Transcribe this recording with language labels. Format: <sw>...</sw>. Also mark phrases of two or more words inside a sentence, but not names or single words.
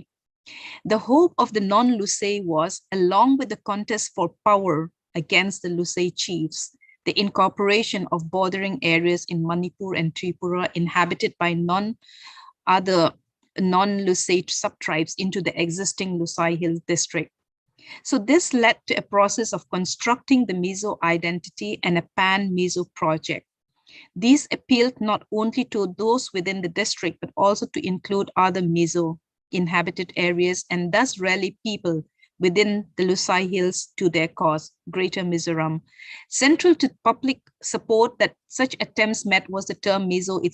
<en>The hope of the non-Lusei was, along with the contest for power against the Lusei chiefs, the incorporation of bordering areas in Manipur and Tripura inhabited by other non-Lusei subtribes into the existing Lusai Hill district. So this led to a process of constructing the Mizo identity and a pan-Mizo project. These appealed not only to those within the district, but also to include other Mizo inhabited areas and thus rally people within the Lusai Hills to their cause, Greater Mizoram. Central to public support that such attempts met was the term Mizo itself.</en>